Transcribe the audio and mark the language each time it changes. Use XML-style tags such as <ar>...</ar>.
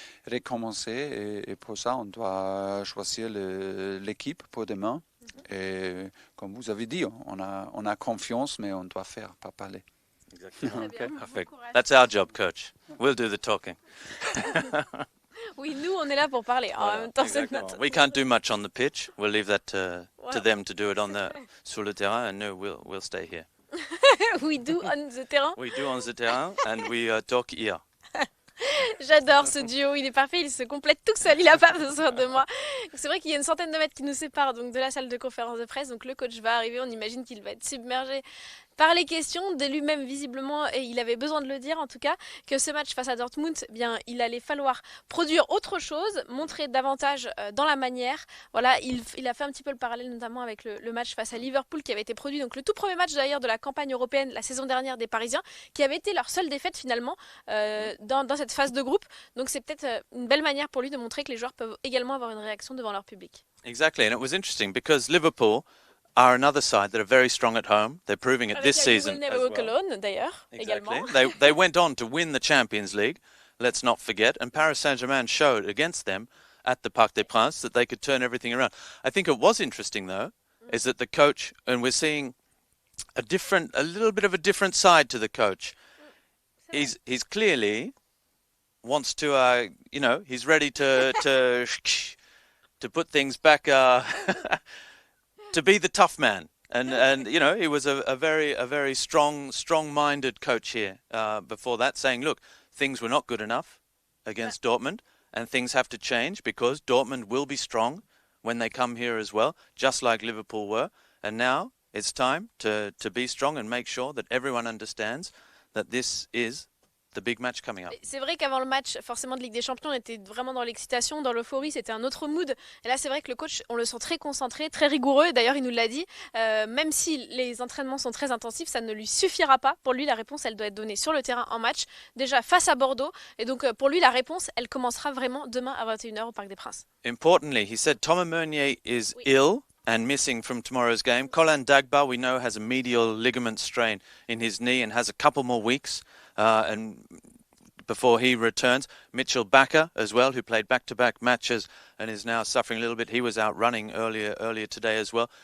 <fr>Et pour ça, on doit choisir l'équipe pour demain. Et comme vous avez dit, on a confiance, mais on doit faire, pas parler. Exactement.</fr> <en>Okay. Perfect. That's our job, coach. We'll do the talking.</en> <fr>Oui, nous, on est là pour parler. En même temps, c'est notre...</fr> <en>We can't do much on the pitch. We'll leave that to them to do it</en> <fr>sur le terrain,</fr> <en>and no, we'll stay here. We do on the terrain. We do on the terrain, and we talk here.</en> <fr>J'adore ce duo, il est parfait, il se complète tout seul, il n'a pas besoin de moi. C'est vrai qu'il y a une centaine de mètres qui nous séparent donc de la salle de conférence de presse, donc le coach va arriver, on imagine qu'il va être submergé par les questions, de lui-même visiblement, et il avait besoin de le dire en tout cas, que ce match face à Dortmund, eh bien, il allait falloir produire autre chose, montrer davantage dans la manière. Voilà, il a fait un petit peu le parallèle notamment avec le match face à Liverpool qui avait été produit, donc le tout premier match d'ailleurs de la campagne européenne la saison dernière des Parisiens, qui avait été leur seule défaite finalement dans cette phase de groupe. Donc c'est peut-être une belle manière pour lui de montrer que les joueurs peuvent également avoir une réaction devant leur public.</fr> <en>Exactly, and it was interesting because Liverpool are another side that are very strong at home. They're proving it this season. Never walk alone,</en> <fr>d'ailleurs,</fr> <en>exactly.</en> <fr>également.</fr> <en>They went on to win the Champions League, let's not forget, and Paris Saint-Germain showed against them at the Parc des Princes that they could turn everything around. I think it was interesting, though, is that the coach, and we're seeing a little bit of a different side to the coach. He's clearly wants to, he's ready to put things back, to be the tough man. And he was a very strong-minded coach here before that, saying, look, things were not good enough against Dortmund, and things have to change because Dortmund will be strong when they come here as well, just like Liverpool were. And now it's time to be strong and make sure that everyone understands that this is the big match coming up.</en> <fr>C'est vrai qu'avant le match, forcément de Ligue des Champions, on était vraiment dans l'excitation, dans l'euphorie, c'était un autre mood. Et là, c'est vrai que le coach, on le sent très concentré, très rigoureux. D'ailleurs, il nous l'a dit, même si les entraînements sont très intensifs, ça ne lui suffira pas. Pour lui, la réponse, elle doit être donnée sur le terrain en match, déjà face à Bordeaux. Et donc, pour lui, la réponse, elle commencera vraiment demain à 21h au Parc des Princes.</fr> <en>Importantly, he said Thomas Meunier is ill and missing from tomorrow's game. Colin Dagba, we know, has a medial ligament strain in his knee and has a couple more weeks and before he returns. Mitchell Bakker as well, who played back-to-back matches and is now suffering a little bit. He was out running earlier today as well.</en>